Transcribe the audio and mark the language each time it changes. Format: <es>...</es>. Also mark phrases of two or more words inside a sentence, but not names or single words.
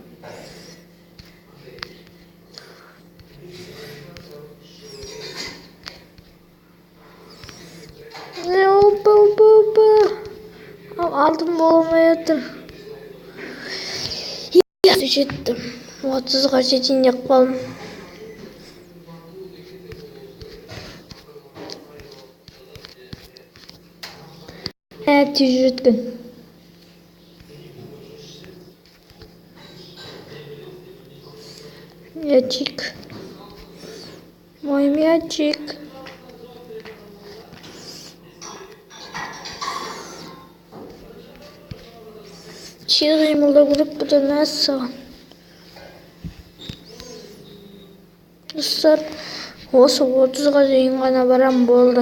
<kk>Алдым болмай отыр. Жеттім. 30-ға жетейін деп қалдым. Тез жеткен.</kk> <ru>Мячик. Мой мячик.</ru> <kk>Қимылдау керек бұдан мәссаған. Достар, осы 30-ға дейін ғана барам болды.</kk>